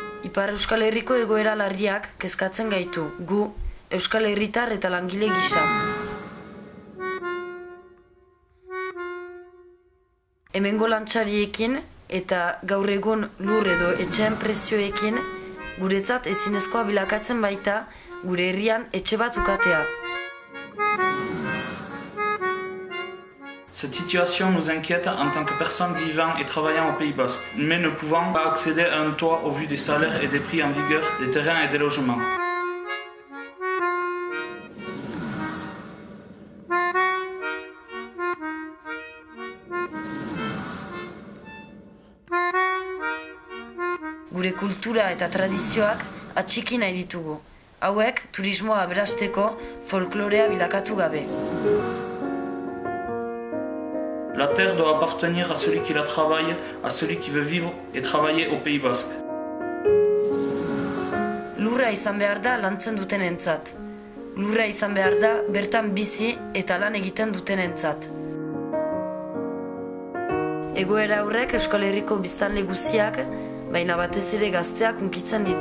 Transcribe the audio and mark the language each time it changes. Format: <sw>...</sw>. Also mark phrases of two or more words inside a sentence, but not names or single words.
<eu>Ipar Euskal Herriko egoera larriak kezkatzen gaitu, gu, Euskal Herritar eta langile gisa. Hemengo lantxariekin eta gaur egun lur edo etxeen prezioekin guretzat ezinezkoa bilakatzen baita gure herrian etxe bat ukatea.</eu> <fr>Cette situation nous inquiète en tant que personnes vivant et travaillant au Pays Basque, mais ne pouvant pas accéder à un toit au vu des salaires et des prix en vigueur des terrains et des logements.</fr> <eu>Gure kultura eta tradizioak atxiki nahi ditugu. Hauek turismoa aberasteko folklorea bilakatu gabe.</eu> <fr>La terre doit appartenir à celui qui la travaille, à celui qui veut vivre et travailler au Pays Basque.</fr> <eu>Lurra izan behar da lantzen dutenentzat. Lurra izan behar da bertan bizi eta lan egiten dutenentzat. Egoera horrek Euskal Herriko biztanle guziak, baina batez ere gazteak hunkitzen ditu.</eu>